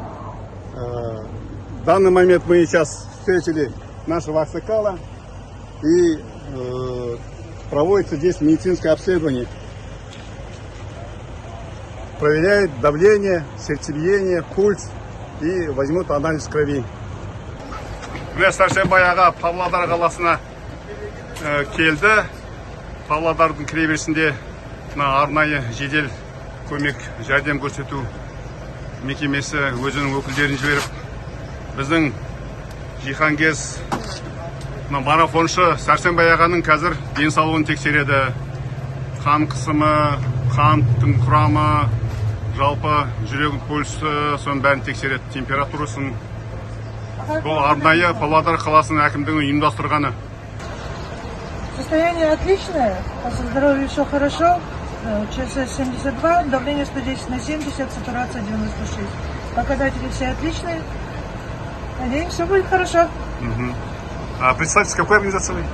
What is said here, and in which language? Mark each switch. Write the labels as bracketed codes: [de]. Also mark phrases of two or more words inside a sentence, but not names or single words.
[ru] В данный момент мы сейчас встретили нашего Аксакала. И проводится здесь медицинское обследование. Проверяют давление, сердцебиение, пульс и возьмут анализ крови. [kk] Міне Сәрсенбай аға Павлодар қаласына келді. Павлодардың кіреберісінде арнайы жедел көмек жәрдем көрсету мекемесі өзінің өкілдерін жіберіп, біздің Жихангез марафоншы Сәрсенбай ағаның қазір денсаулығын тексереді. Қан қысымы, қанттың құрамы, жалпы жүрек пульсі, соның бәрін тексереді, температурасын. Бұл арнайы Павлодар қаласының әкімдігінің ұйымдастырғаны. [ru] Состояние отличное, по здоровью все хорошо. ЧСС 72, давление 110/70, сатурация 96. Показатели все отличные. Надеемся, все будет хорошо. А представьте, с какой организации вы?